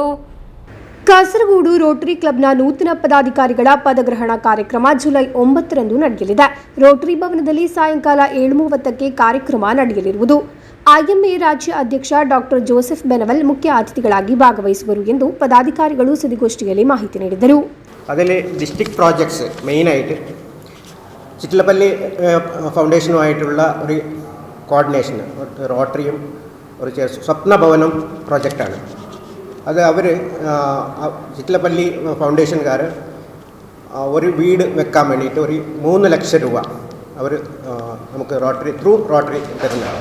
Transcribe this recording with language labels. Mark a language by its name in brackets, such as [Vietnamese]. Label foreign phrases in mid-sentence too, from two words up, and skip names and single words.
[Kannada] ಕಾಸರಗೋಡು ರೋಟರಿ ಕ್ಲಬ್ನ ನೂತನ ಪದಾಧಿಕಾರಿಗಳ ಪದಗ್ರಹಣ ಕಾರ್ಯಕ್ರಮ ಜುಲೈ 9ರಂದು ನಡೆಯಲಿದೆ. ರೋಟರಿ ಭವನದಲ್ಲಿ ಸಾಯಂಕಾಲ 7:30ಕ್ಕೆ ಕಾರ್ಯಕ್ರಮ ನಡೆಯಲಿರುವುದು. IMA ರಾಜ್ಯ ಅಧ್ಯಕ್ಷ ಡಾಕ್ಟರ್ ಜೋಸೆಫ್ ಬೆನವಲ್ ಮುಖ್ಯ ಅತಿಥಿಗಳಾಗಿ ಭಾಗವಹಿಸುವರು ಎಂದು ಪದಾಧಿಕಾರಿಗಳು ಸುದ್ದಿಗೋಷ್ಠಿಯಲ್ಲಿ ಮಾಹಿತಿ ನೀಡಿದರು. [Malayalam] അതിൽ [English] district projects [Malayalam] മെയിനായിട്ട് ചിറ്റിലപ്പള്ളി ഫൗണ്ടേഷനുമായിട്ടുള്ള ഒരു കോർഡിനേഷൻ, റോട്ടറിയും ഒരു സ്വപ്നഭവനം പ്രോജക്റ്റാണ്. അത് അവർ ചിറ്റിലപ്പള്ളി ഫൗണ്ടേഷൻകാർ ഒരു വീട് വെക്കാൻ വേണ്ടിയിട്ട് ഒരു 3 ലക്ഷം രൂപ അവർ നമുക്ക് റോട്ടറി തരുന്നതാണ്.